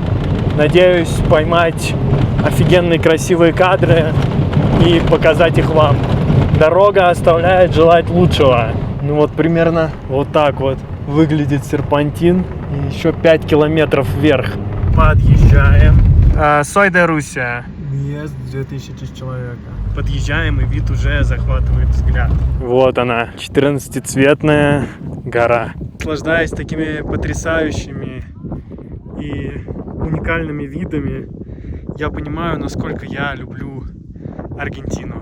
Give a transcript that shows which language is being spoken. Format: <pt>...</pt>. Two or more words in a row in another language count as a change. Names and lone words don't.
<ru>Надеюсь поймать офигенные красивые кадры и показать их вам. Дорога оставляет желать лучшего. Ну вот примерно вот так вот выглядит серпантин. И еще 5 километров вверх. Подъезжаем.</ru> <es>Soy de Rusia.</es> <ru>Въезд 2000 человека. Подъезжаем, и вид уже захватывает взгляд. Вот она, 14-цветная гора. Наслаждаясь такими потрясающими и уникальными видами, я понимаю, насколько я люблю Аргентину.</ru>